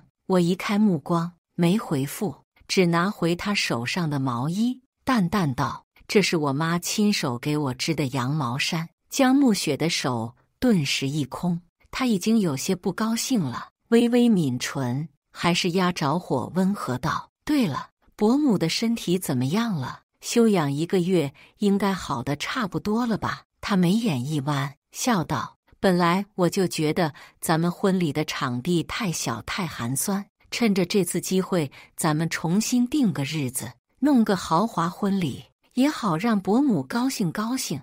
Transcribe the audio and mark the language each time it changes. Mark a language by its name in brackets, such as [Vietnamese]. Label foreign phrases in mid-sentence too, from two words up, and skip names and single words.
[Chinese] 我移開目光，沒回復，只拿回他手上的毛衣，淡淡道：“這是我媽親手給我織的羊毛衫。” 江暮雪的手頓時一空，她已經有些不高興了，微微抿唇，還是壓着火溫和道：“對了， 伯母的身體怎麼樣了？休養1個月，應該好得差不多了吧？他眉眼一彎，笑道：本來我就覺得咱們婚禮的場地太小太寒酸，趁着這次機會，咱們重新定個日子，弄個豪華婚禮，也好讓伯母高興高興。